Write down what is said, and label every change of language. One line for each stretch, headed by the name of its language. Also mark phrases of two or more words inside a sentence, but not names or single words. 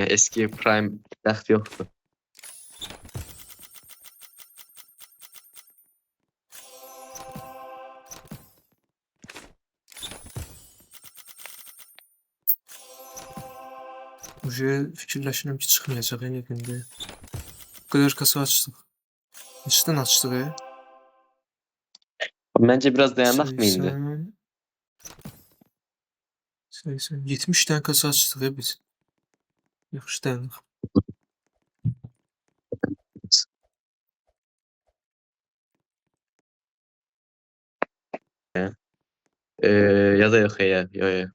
Azerbaijani: Eski Prime bəxt yoxdur. Uje fikirləşirəm ki çıxmayacaq
Turkish: en yakında. Bu kadar kasa açtık.
Azerbaijani: Neçdən açdıq ya? Məncə biraz dayanaq mı indi?
Turkish: 70 tane kasa açtık ya biz.
Azerbaijani: Yaxşı dayanıq.
Turkish: Ya da yok ya. Yo.